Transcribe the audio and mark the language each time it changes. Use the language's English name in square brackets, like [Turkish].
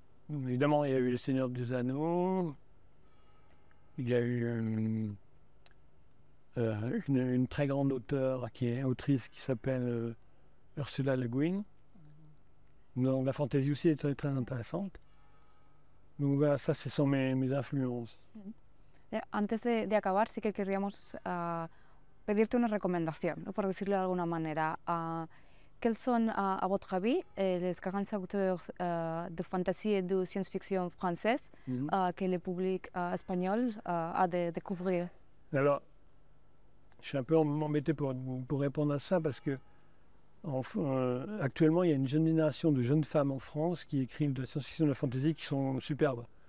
[French] Évidemment, il y a eu Le Seigneur des Anneaux, il y a eu une très grande auteure, autrice, qui s'appelle Ursula Le Guin. Donc la fantaisie aussi est très, très intéressante. Donc voilà, ça, ce sont mes influences. [Spanish] Antes de acabar, sí que querríamos pedirte una recomendación, ¿no? Por decirlo de alguna manera. [French] Quels sont, à votre avis, les grands auteurs de fantasy et de science-fiction française que le public espagnol a de découvrir? Alors, je suis un peu embêté pour répondre à ça parce que actuellement, il y a une génération de jeunes femmes en France qui écrivent de la science-fiction et de la fantasy qui sont superbes.